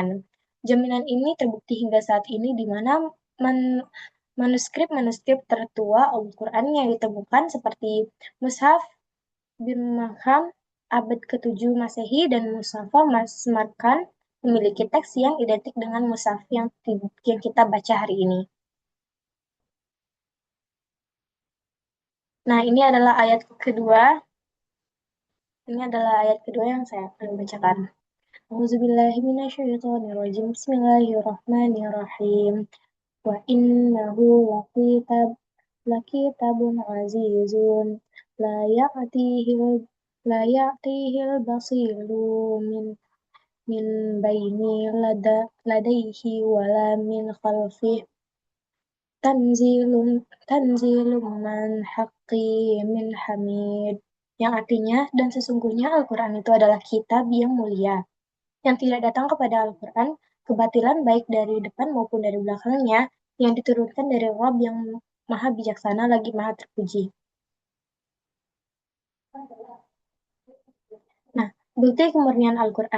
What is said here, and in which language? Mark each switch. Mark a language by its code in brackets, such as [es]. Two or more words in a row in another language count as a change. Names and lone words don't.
[id] Jaminan ini terbukti hingga saat ini di mana manuskrip-manuskrip tertua Al-Qur'an yang ditemukan seperti Mushaf bin Makam abad ke-7 Masehi dan Mushaf Samarkand memiliki teks yang identik dengan Mushaf yang kita baca hari ini. Nah, ini adalah ayat kedua. Ini adalah ayat kedua yang saya akan bacakan. [ar] أعوذ بالله من الشيطان الرجيم. بسم الله الرحمن الرحيم. وإنه لكتاب عزيز لا يأتيه لا يأتيه الباطل من بين يديه ولا من خلفه تنزيل من حكيم حميد, [id] yang artinya dan sesungguhnya Al-Quran itu adalah kitab yang mulia yang tidak datang kepada Al-Quran kebatilan baik dari depan maupun dari belakangnya, yang diturunkan dari Rabb yang maha bijaksana lagi maha terpuji. Nah, bukti kemurnian Al-Quran.